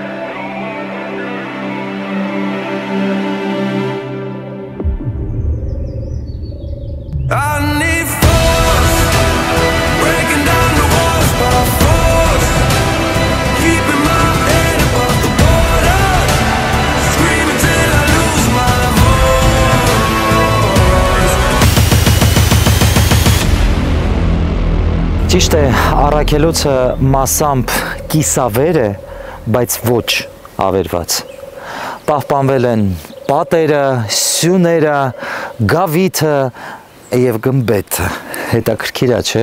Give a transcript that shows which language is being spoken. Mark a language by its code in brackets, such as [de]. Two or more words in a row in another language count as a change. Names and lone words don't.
[en] I need force, breaking down the walls by force, keeping my head above the water, screaming till I lose my voice. [hy] Ճիշտ է, առաքելոցը մասամբ կիսավեր է, բայց ոչ ավերված։ Պահպանվել են պատերը, սյուները, գավիթը և գմբեթը, հետաքրքիր է, չէ,